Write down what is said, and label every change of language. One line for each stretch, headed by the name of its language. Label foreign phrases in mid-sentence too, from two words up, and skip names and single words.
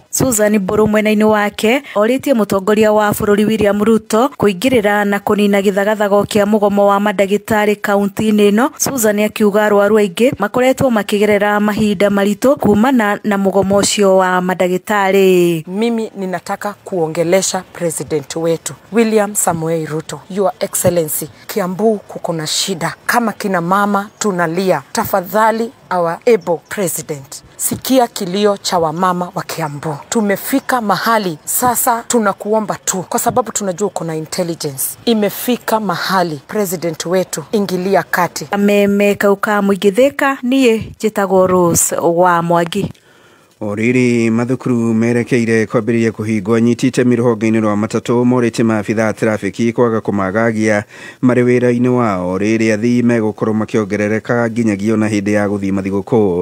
Kikuyu: Susan Mburu mwena-ini wake oritie mutongoria wa bururi William Ruto kuingirira na kunina githagathago kia mugomo wa madagitari kaunti-ini ino. Susan akiuga arwaru aingi makoretwo makigerera mahinda maritu kumana na mugomo ucio wa madagitari.
Swahili: Mimi ninataka kuongelesha president wetu William Samoei Ruto.
English: Your Excellency,
Swahili: Kiambu kuko na shida kama kina mama tunalia.
English: Tafadhali our able president,
Swahili: sikia kilio cha wamama wa Kiambu. Tumefika mahali sasa tunakuomba tu kwa sababu tunajua uko na intelligence. Imefika mahali president wetu ingilia kati.
Kikuyu: Meme kauka muigitheka niye jitagwo Rose wa Mwangi. Oriri mathukuru merekeire kwambĩrĩria kũhingwo nyitĩte rũhonge-inĩ rwa matatũ morĩte maabitha trafiki kwaga kũmagagia marĩ wĩra-inĩ wao rĩrĩa athii megũkorwo makĩongerereka nginyagia ona hĩndĩ ya gũthiĩ mathigũkũ.